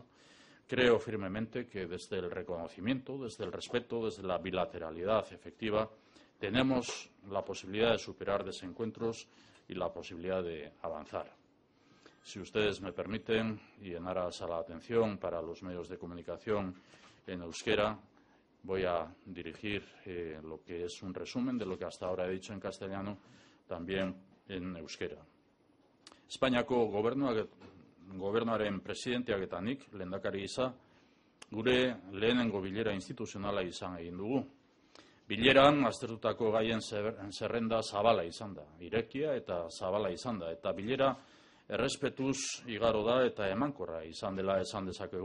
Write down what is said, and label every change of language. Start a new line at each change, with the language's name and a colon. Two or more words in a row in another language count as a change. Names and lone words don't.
Spanish: Creo firmemente que desde el reconocimiento, desde el respeto, desde la bilateralidad efectiva, tenemos la posibilidad de superar desencuentros y la posibilidad de avanzar. Si ustedes me permiten, y en aras a la atención para los medios de comunicación en euskera, voy a dirigir lo que es un resumen de lo que hasta ahora he dicho en castellano, también en euskera.
Basque: Espainiako gobernuaren presidenteak eta nik, lehendakari gisa, gure lehenengo bilera instituzionala izan egin dugu. Bileran aztertutako gaien zerrenda zabala izan da, irekia eta zabala izan da, eta bilera errespetuz igaro da eta emankorra izan dela esan dezakegu.